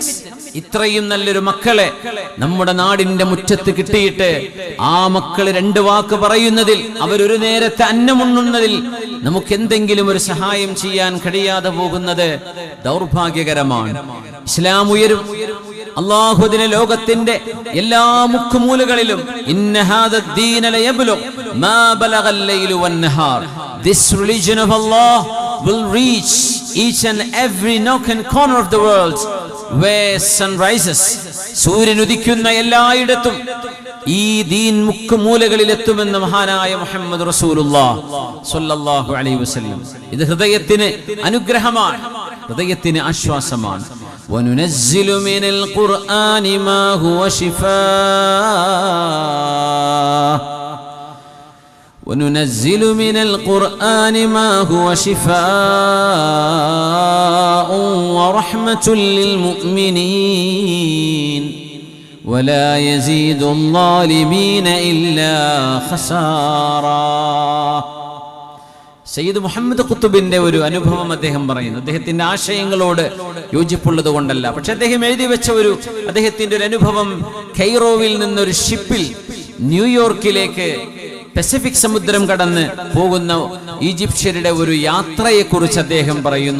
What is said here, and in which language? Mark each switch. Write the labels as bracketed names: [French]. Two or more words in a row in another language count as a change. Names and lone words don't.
[Malayalam] ഇത്രയും നല്ലൊരു മക്കളെ നമ്മുടെ നാടിന്റെ മുറ്റത്ത് കിട്ടിയിട്ട് ആ മക്കള് 2 വാക്ക് പറയുന്നതിൽ, അവരൊരു നേരത്തെ അന്നമുണ്ണുന്നതിൽ നമുക്ക് എന്തെങ്കിലും ഒരു സഹായം ചെയ്യാൻ കഴിയാതെ പോകുന്നത് ദൗർഭാഗ്യകരമാണ്. ഇസ്ലാം ഉയരും. അല്ലാഹു അതിനെ ലോകത്തിന്റെ എല്ലാ മുക്കുമൂലകളിലും, [Arabic] إن هذا الدين ليبلغ ما بلغ الليل والنهار. [English] This religion of Allah will reach each and every nook and corner of the world where sun rises. [Malayalam] സൂര്യൻ ഉദിക്കുന്ന എല്ലായിടത്തും ഈ ദീൻ മുക്കുമൂലകളിൽ എത്തുമെന്ന് മഹാനായ മുഹമ്മദ് [Arabic] رسول الله صلى الله عليه وسلم. [Malayalam] ഇത് ഹൃദയത്തിന് അനുഗ്രഹമാണ്, ഹൃദയത്തിന് ആശ്വാസമാണ്. [Arabic] وننزل من القرآن ما هو شفاء وننزل من القرآن ما هو شفاء ورحمة للمؤمنين ولا يزيد الظالمين إلا خسارا. [Malayalam] സയ്യിദ് മുഹമ്മദ് ഖുത്തുബിന്റെ ഒരു അനുഭവം അദ്ദേഹം പറയുന്നു. അദ്ദേഹത്തിന്റെ ആശയങ്ങളോട് യോജിപ്പുള്ളത് കൊണ്ടല്ല, പക്ഷെ അദ്ദേഹം എഴുതി വെച്ച അദ്ദേഹത്തിന്റെ ഒരു അനുഭവം, കൈറോവിൽ നിന്നൊരു ഷിപ്പിൽ ന്യൂയോർക്കിലേക്ക് പസഫിക് സമുദ്രം കടന്ന് പോകുന്ന ഈജിപ്ഷ്യരുടെ ഒരു യാത്രയെ കുറിച്ച് അദ്ദേഹം പറയുന്നു.